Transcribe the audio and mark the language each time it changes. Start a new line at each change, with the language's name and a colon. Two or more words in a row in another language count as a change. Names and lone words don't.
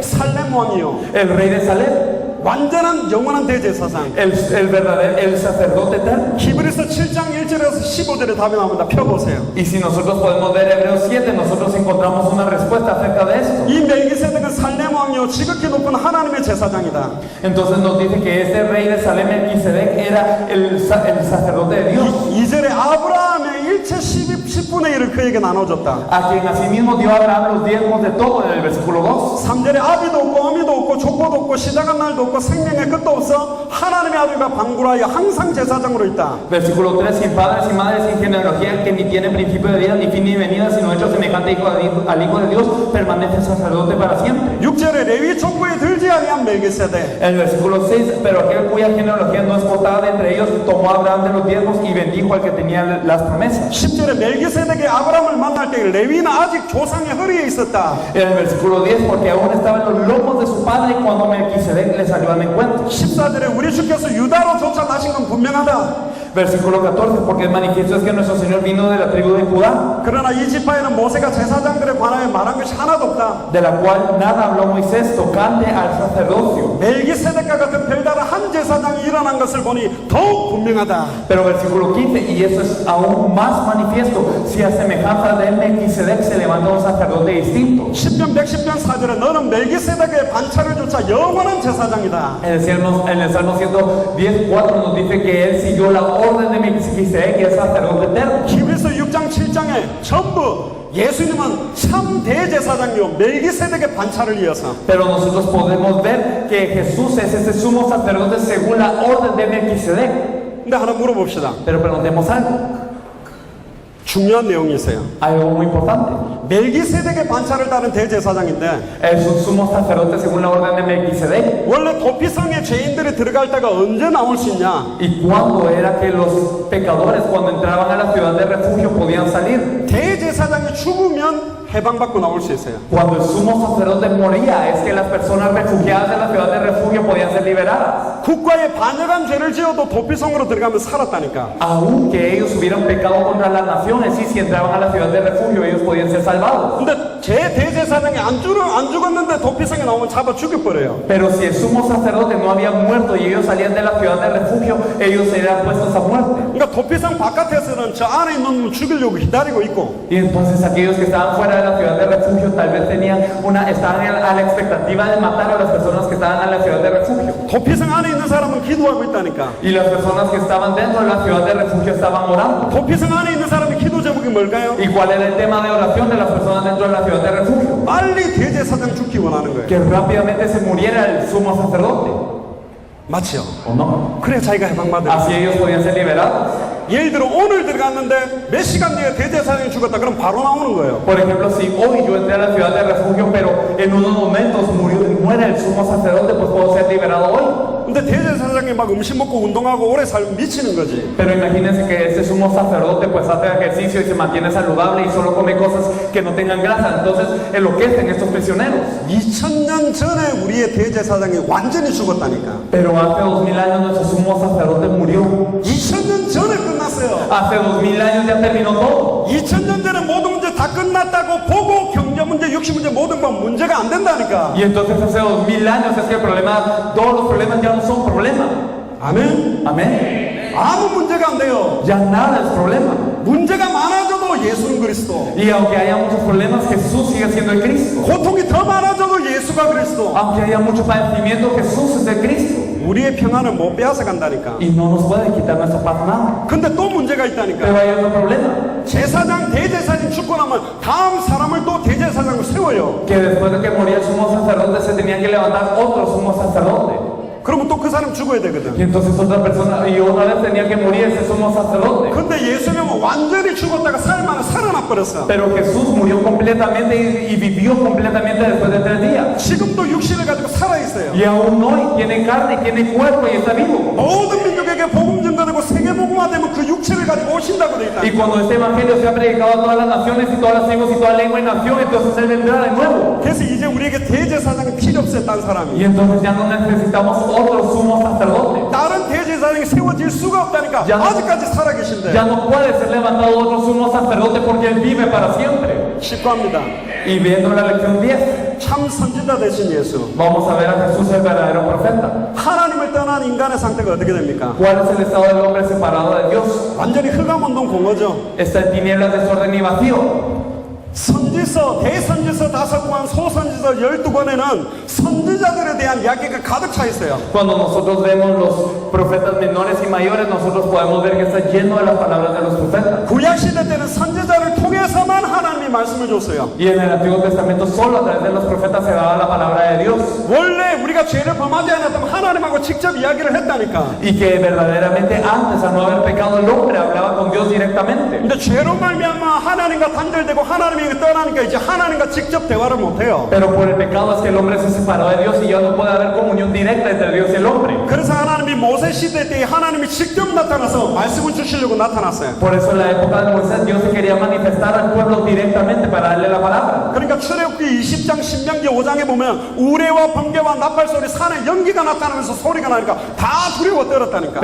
Korean: 살렘 왕이요.
Spanish: El rey de Salem.
Korean: 완전한 영원한 대제사장.
Spanish: El verdadero, el sacerdote eterno.
Korean: 히브리서 7장 1절에서 15절에 답이 나옵니다. 펴보세요.
Spanish: Y si nosotros podemos ver Hebreos 7, nosotros encontramos una respuesta acerca de esto.
Korean: 이 멜기세덱은 살렘 왕이요 지극히 높은 하나님의 제사장이다.
Spanish: Entonces nos dice que este rey de Salem, Melquisedec, era el sacerdote de Dios.
Korean: 2절에 아브라함의 일체 10분의 1을 그에게 나눠줬다.
Spanish: A quien asimismo dio a Abraham los diezmos de todo en el versículo 2.
Korean: 3절에 아비도 없고 어미도 없고 족보도 없고 시작한 날도 없고 생명의 끝도 없어 하나님의 아들과 방굴하여 항상 제사장으로 있다.
Spanish: Versículo 3, sin padres y madres, sin genealogía, que ni tiene principio de vida, ni fin ni venida, sino hecho semejante al Hijo de Dios, permanece sacerdote para siempre.
Korean: 6절에 레위 족보에 들지 아니한 멜기세덱.
Spanish: El versículo 6, pero aquel cuya genealogía no es contada de entre ellos, tomó a Abraham de los diezmos y bendijo al que tenía las promesas.
Korean: 10절에 멜기세덱이 아브라함을 만날 때 레위는 아직 조상의 허리에 있었다.
Spanish: En el versículo 10, porque aún estaba en los lomos de su padre cuando Melquisedec le salió al encuentro.
Korean: 14절에 우리 주께서 유다로 쫓아나신 건 분명하다.
Spanish: Versículo 14, porque el manifiesto es que nuestro Señor vino de la tribu de Judá,
Korean: 그러나 이 지파에는 모세가 제사장들에 관하여 말한 것이 하나도 없다.
Spanish: de la cual nada habló Moisés tocante al sacerdocio.
Korean: 멜기세덱과 같은 별다른 한 제사장이 일어난 것을 보니 더욱 분명하다.
Spanish: Pero versículo 15, y eso es aún más manifiesto, si a semejanza de Melquisedec se levanta un sacerdote distinto.
Korean: 10편 110편 4절에 너는 멜기세덱의 반차를 쫓아 영원한 제사장이다.
Spanish: En el Salmo 110, 4 nos dice que él siguió la orden de Melquisedec, que es sacerdote eterno.
Korean: 히브리서 6장 7장에 전부 예수님은 참 대제사장이요 멜기세덱의 반차를 이어서.
Spanish: Pero nosotros podemos ver que Jesús es ese sumo sacerdote según la orden de Melquisedec.
Korean: 근데 하나 물어봅시다.
Spanish: Pero preguntemos algo,
Korean: 중요한 내용이 있어요.
Spanish: algo muy importante.
Korean: 멜기세덱의 반차를 따른 대제사장인데
Spanish: Es un sumo sacerdote según la orden de Melquisedec.
Korean: 원래 도피성에 죄인들이 들어갈 때가 언제 나올 수 있냐?
Spanish: ¿Y cuándo era que los pecadores, cuando entraban a la ciudad de refugio, podían salir?
Korean: 대제사장이 죽으면 해방받고 나올 수 있어요.
Spanish: Cuando el sumo sacerdote moría, es que las personas refugiadas de la ciudad de refugio podían ser liberadas.
Korean: 국가에 반역한 죄를 지어도 도피성으로 들어가면 살았다니까.
Spanish: Aunque ellos hubieran pecado contra las naciones, y si entraban a la ciudad de refugio, ellos podían ser salvados.
Korean: 근데 제 대제사장이 안 죽었는데 도피성에 나오면 잡아 죽여버려요.
Spanish: Pero si el sumo sacerdote no había muerto y ellos salían de la ciudad de refugio, ellos serían puestos a muerte.
Korean: 그러니까 도피성 바깥에서는 저 안에 있는 놈을 죽이려고 기다리고 있고.
Spanish: Y entonces aquellos que estaban fuera de la ciudad de refugio tal vez estaban a la expectativa de matar a las personas que estaban en la ciudad de refugio.
Korean: 도피성 안에 있는 사람은 기도하고 있다니까.
Spanish: Y las personas que estaban dentro de la ciudad de refugio estaban orando.
Korean: 도피성 안에 있는 사람의 기도 제목이 뭘까요?
Spanish: ¿Y cuál era el tema de oración de las personas dentro de la ciudad de refugio?
Korean: 빨리 대제사장 죽기 원하는 거예요.
Spanish: Que rápidamente se muriera el sumo sacerdote.
Korean: 맞죠?
Spanish: ¿O no?
Korean: 그래 자기가 해방받아요.
Spanish: Así ellos podían ser liberados.
Korean: 예를 들어 오늘 들어갔는데 몇 시간 뒤에 대제사장이 죽었다 그럼 바로 나오는 거예요.
Spanish: Por ejemplo, si hoy yo entré a la ciudad de refugio, pero en unos momentos muere el sumo sacerdote, pues puedo ser liberado hoy.
Korean: 근데 대제사장이 막 음식 먹고 운동하고 오래 살면 미치는 거지.
Spanish: Pero imagínense que este sumo sacerdote pues hace ejercicio y se mantiene saludable y solo come cosas que no tengan grasa. Entonces enloquecen estos prisioneros.
Korean: 2000년 전에 우리의 대제사장이 완전히 죽었다니까.
Spanish: Pero hace 2000 años nuestro sumo sacerdote murió.
Korean: 2000년 전에 끝났어요.
Spanish: Hace 2000 años ya terminó todo.
Korean: 2000년 전에 모든 문제 다 끝났다고 보고 경제 문제, 육신 문제 모든 건 문제가 안 된다니까.
Spanish: Y entonces hace 2000 años es que el problema, todos los problemas ya no son problemas.
Korean: 아멘.
Spanish: Amén.
Korean: 아무 문제가 안 돼요.
Spanish: Ya nada es problema.
Korean: 문제가 많아져도 예수는 그리스도.
Spanish: Y aunque haya muchos problemas, Jesús sigue siendo el Cristo.
Korean: 고통이 더 많아져도 예수가 그리스도.
Spanish: Aunque haya mucho padecimiento, Jesús es el Cristo.
Korean: 우리의 평안을 못 빼앗아 간다니까.
Spanish: Y no nos puede quitar nuestra paz nada.
Korean: 근데 또 문제가 있다니까.
Spanish: Pero hay otro problema.
Korean: 제사장, 대제사장 죽고 나면 다음 사람을 또 대제사장으로 세워요.
Spanish: Que después de que moría el sumo sacerdote, se tenía que levantar otro sumo sacerdote.
Korean: 그러면 또 그 사람 죽어야 되거든.
Spanish: Y entonces otra persona, y otra vez tenía que morir ese sumo sacerdote.
Korean: 근데 예수님은 완전히 죽었다가 살아나 버렸어.
Spanish: Pero Jesús murió completamente y vivió completamente después de 3 días.
Korean: 지금도 육신을 가지고 살아 있어요.
Spanish: Y aún hoy tiene carne, tiene cuerpo y está vivo.
Korean: 모든 민족에게 복음 전가되고 세계 복음화되면 그 육체를 가지고 오신다고 돼 있다.
Spanish: Y cuando este evangelio se ha predicado a todas las naciones y todas las tribus y toda lengua y nación, entonces Él vendrá de nuevo.
Korean: 그래서 이제 우리에게 대제사장이 필요 없어요, 딴 사람이.
Spanish: Y entonces ya no necesitamos otro sumo sacerdote.
Korean: 다른 대제사장이 세워질 수가 없다니까. 야. 아직까지 살아계신데.
Spanish: Ya no puede ser levantado otro sumo sacerdote porque Él vive para siempre.
Korean: 19입니다.
Spanish: Y viendo la lección 10,
Korean: 참 선지자 되신 예수.
Spanish: vamos a ver a Jesús el verdadero profeta.
Korean: 하나님을 떠난 인간의 상태가 어떻게 됩니까?
Spanish: ¿Cuál es el estado del hombre separado de Dios?
Korean: 완전히 흑암운동 공허죠.
Spanish: Está en tinieblas, desorden y vacío.
Korean: 선지서, 대선지서 5권, 소선지서 12권에는 선지자들에 대한 이야기가 가득 차 있어요.
Spanish: Cuando nosotros vemos los profetas menores y mayores, nosotros podemos ver que está lleno de las palabras de los profetas.
Korean: 구약시대 때는 선지자를 통해서만 하나님이 말씀을 줬어요.
Spanish: Y en el Antiguo Testamento solo a través de los profetas se daba la palabra de Dios.
Korean: 원래 우리가 죄를 범하지 않았다면 하나님하고 직접 이야기를 했다니까.
Spanish: Y que verdaderamente antes, al no haber pecado, el hombre hablaba con Dios directamente.
Korean: 근데 죄로 말미암아 하나님과 단절되고 하나님이 떠나니까 이제 하나님과 직접 대화를 못 해요.
Spanish: Pero por el pecado es que el hombre se separó de Dios y ya no puede haber comunión directa entre Dios y el hombre.
Korean: 그래서 하나님이 모세 시대 때 하나님이 직접 나타나서 말씀을 주시려고 나타났어요.
Spanish: Por eso en la época de Moisés Dios se quería manifestar al pueblo directamente para darle la palabra.
Korean: 그러니까 출애굽기 20장, 신명기 5장에 보면 우레와 번개와 나팔 소리, 산에 연기가 나타나면서 소리가 나니까 다 두려워 떨었다니까.